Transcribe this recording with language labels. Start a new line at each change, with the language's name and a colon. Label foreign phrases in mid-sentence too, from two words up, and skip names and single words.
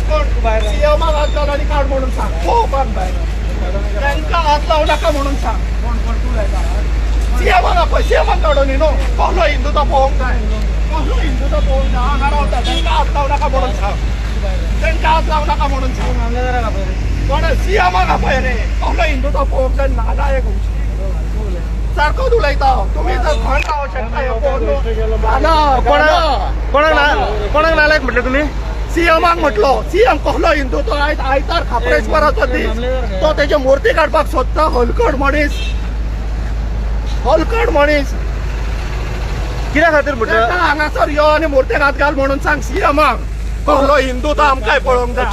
Marathi: कोण सीएम हात घाल आणि काढ म्हणून सांग हो पण त्यांचा हात लावू नका म्हणून सांग सीएम आपण सीएम काढून नो कहलो हिंदूचा पोहून जाय कहलो हिंदूचा पोहून जा हा होता त्यांचा हात लावू नका म्हणून सांग त्यांचा हात लावू नका म्हणून सांग पण सीएम आपण रे कहलो हिंदूचा पोहून जाय नालायक सारखं तुला तुम्ही जर म्हणता
Konkani: कोणाक नालायक म्हटलं तुम्ही? सीएमाक म्हटलो सीएम कहलो हिंदू तो आयतार खापरेश्वराचो दीस तो तेजे मूर्ती काडपाक सोदता हलकट मनीस कित्या खातीर म्हटलं हांगासर यो आनी मूर्ती घाल म्हणून सांग सीएमाक कहलो हिंदू तो आमकांय पळोवंक जाय